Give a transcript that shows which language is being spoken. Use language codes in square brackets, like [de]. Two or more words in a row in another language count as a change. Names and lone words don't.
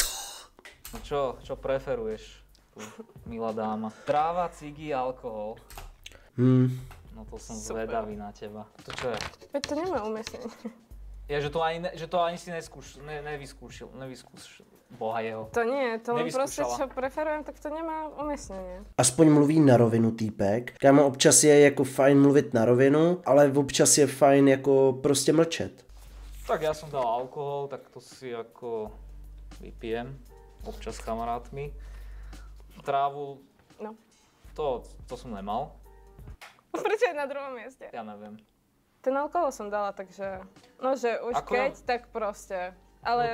[sk] No čo preferuješ, tu, milá dáma? Tráva, cigy, alkohol. No to som Super. zvedavý na teba. To čo je? Veď to nemá umiestnenie. Ja, že to ani si nevyskúšil, boha jeho. To nie, to len proste, Nevyskúšala. čo preferujem, tak to nemá umiestnenie. [cs] Aspoň mluví na rovinu týpek. Kámo, občas je jako fajn mluvit na rovinu, ale občas je fajn jako prostě mlčet. [sk] Tak ja som dal alkohol, tak to si ako vypijem, občas s kamarátmi. Trávu, No. to som nemal, Prečo je na druhom mieste? ja neviem. Ten alkohol som dala, takže... No, že už Ako keď, tak proste. Ale